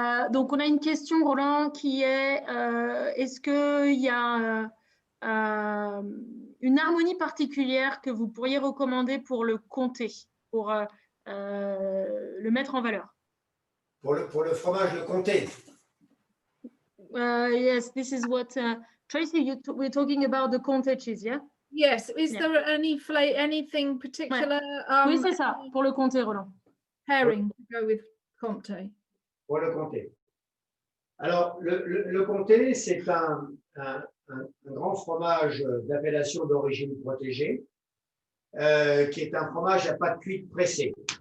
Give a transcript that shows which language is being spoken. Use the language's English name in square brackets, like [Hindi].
[French] Donc, on a une question, Roland, qui est est-ce qu'il y a une harmonie particulière que vous pourriez recommander pour le Comté, pour le mettre en valeur? Pour le fromage, le Comté. [English] Yes, this is what Tracy, we're talking about the Comté cheese, yeah? Yes. Is there anything particular? [French] Oui, c'est ça, pour le Comté, Roland. [English] Pairing to go with Comté. [French] Pour le Comté. Alors, le Comté, c'est un grand fromage d'appellation d'origine protégée, qui est un fromage à pâte cuite pressée.